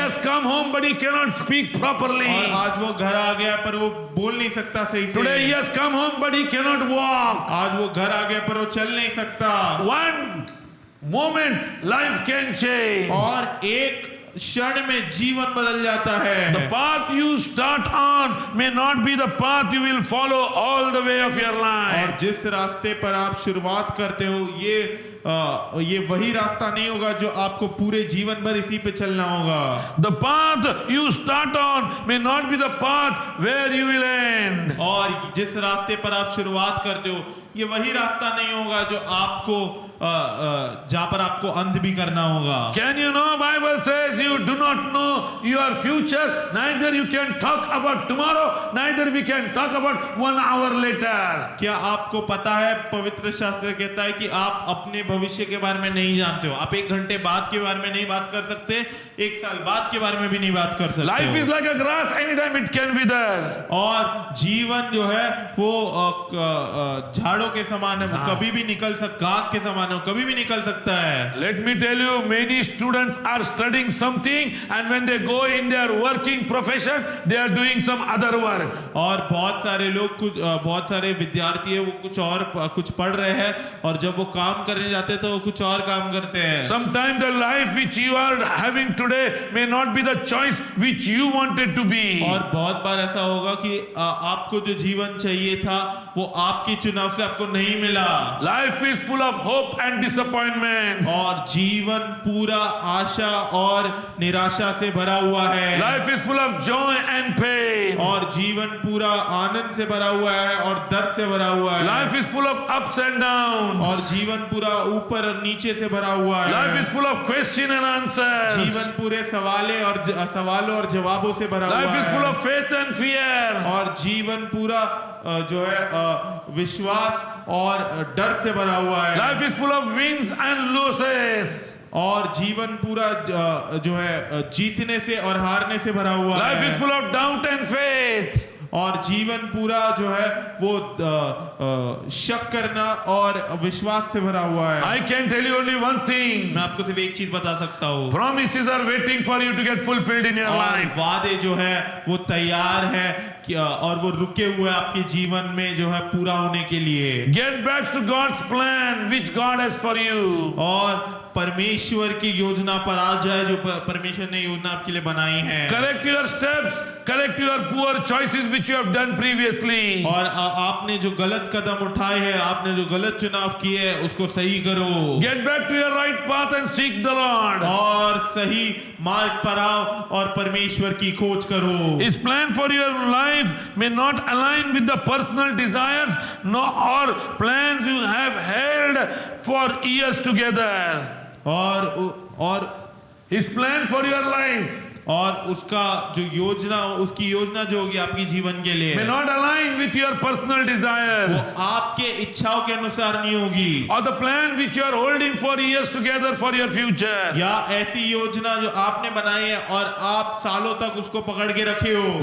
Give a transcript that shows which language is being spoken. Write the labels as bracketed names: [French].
[English] has come home, but he cannot speak properly. [Hindi] और आज वो घर आ गया पर वो बोल नहीं सकता सही [English] Today he [Hindi] से। [English] has come home, but he cannot walk. [Hindi] आज वो घर आ गया पर वो चल नहीं सकता। [English] One moment, life can change. [Hindi] और एक क्षण में जीवन बदल जाता है। [English] The path you start on may not be the path you will follow all the way of your [Hindi] और [English] life. [Hindi] जिस रास्ते पर आप शुरुआत करते हो ये वही रास्ता नहीं होगा जो आपको पूरे जीवन भर इसी पे चलना होगा। [English] The path you start on may not be the path where you will end. [Hindi] और जिस रास्ते पर आप शुरुआत करते हो ये वही रास्ता नहीं होगा जो आपको जहाँ पर आपको अंत भी करना होगा। [English] Can you know, Bible says you do not know your future, neither you can talk about tomorrow, neither we can talk about 1 hour later. [Hindi] क्या आपको पता है, पवित्र शास्त्र कहता है कि आप अपने भविष्य के बारे में नहीं जानते हो। आप 1 घंटे बाद के बारे में नहीं बात कर सकते, 1 साल बाद के बारे में भी नहीं बात कर सकते। [English] Life is like a grass, anytime it can wither. [Hindi] और जीवन जो है वो झाड़ों के समान है, वो कभी भी निकल घास के समान है, कभी भी निकल सकता है। [English] Let me tell you, many students are studying something, and when they go in their working profession, they are doing some other work. [Hindi] और बहुत सारे लोग बहुत सारे विद्यार्थी है वो कुछ पढ़ रहे हैं, और जब वो काम करने जाते हैं तो वो कुछ और काम करते हैं। [English] Sometimes the life which you are having today may not be the choice which you wanted to be. [Hindi] और बहुत बार ऐसा होगा कि आपको जो जीवन चाहिए था वो आपकी चुनाव से आपको नहीं मिला। [English] Life is full of hope and disappointments. [Hindi] और जीवन पूरा आशा और निराशा से भरा हुआ है। [English] Life is full of joy and pain. [Hindi] और जीवन पूरा आनंद से भरा हुआ है और दर्द से भरा हुआ है। [English] Life is full of ups and downs. [Hindi] और जीवन पूरा ऊपर और नीचे से भरा हुआ है। [English] Life is full of question and answers. [Hindi] जीवन पूरे सवालों और जवाबों से भरा हुआ है। [English] Life is full of faith and fear. [Hindi] और जीवन पूरा जो है विश्वास और डर से भरा हुआ है। [English] Life is full of wins and losses. [Hindi] और जीवन पूरा जो है जीतने से और हारने से भरा हुआ [English] Life [Hindi] है। [English] is full of doubt and faith. [Hindi] और जीवन पूरा जो है वो शक करना और विश्वास से भरा हुआ है। [English] I can tell you only one thing. [Hindi] मैं आपको सिर्फ एक चीज बता सकता हूँ, [English] Promises are waiting for you to get fulfilled in your [Hindi] और [English] life. [Hindi] वादे जो है वो तैयार है और वो रुके हुए आपके जीवन में जो है पूरा होने के लिए। [English] Get back to God's plan which God has for you. [Hindi] और परमेश्वर की योजना पर आ जाए जो परमेश्वर ने योजना आपके लिए बनाई है। [English] Correct your steps, correct your poor choices which you have done previously. [Hindi] और आपने जो गलत कदम उठाए हैं, आपने जो गलत चुनाव किए हैं उसको सही करो। [English] Get back to your right path and seek the Lord. [Hindi] और सही मार्ग पर आओ और परमेश्वर की खोज करो। [English] His plan for your life may not align with the personal desires or plans you have held for years together. [Hindi] और [English] His plan for your life [Hindi] और उसकी योजना जो होगी आपकी जीवन के लिए [English] may not align with your personal [Hindi] वो [English] desires [Hindi] आपके इच्छाओं के अनुसार नहीं होगी, [English] or the plan which you are holding for years together for your future. [Hindi] या ऐसी योजना जो आपने बनाई है और आप सालों तक उसको पकड़ के रखे हो।